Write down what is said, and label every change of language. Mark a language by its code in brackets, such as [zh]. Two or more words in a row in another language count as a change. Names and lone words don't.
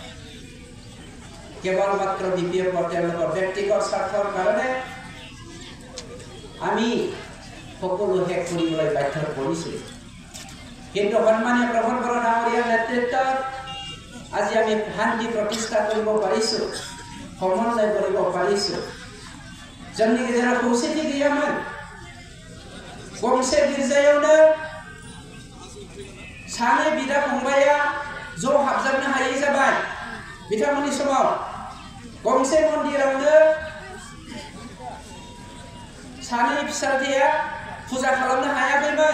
[as] কেৱল মাত্ৰ বিপিএফৰ তেওঁলোকৰ ব্যক্তিগত স্বাৰ্থৰ কাৰণে আমি সকলো শেষ কৰিবলৈ বাধ্য কৰিছোঁ। কিন্তু সন্মানীয় প্ৰমোদ বড়ো ডাঙৰীয়াৰ নেতৃত্বত আজি আমি শান্তি প্ৰতিষ্ঠা কৰিব পাৰিছোঁ, সমন্বয় কৰিব পাৰিছোঁ। [brx] जोंनि गेजेराव खौसेथि गैयामोन। गंसे गिर्जायावनो सानै बिदा फंबाया ज' हाबजोबनो हायै जाबाय। बिथांमोननि समाव गंसे मन्दिरावनो सानै फिसाजोआ फुजा खालामनो हायाखैमोन।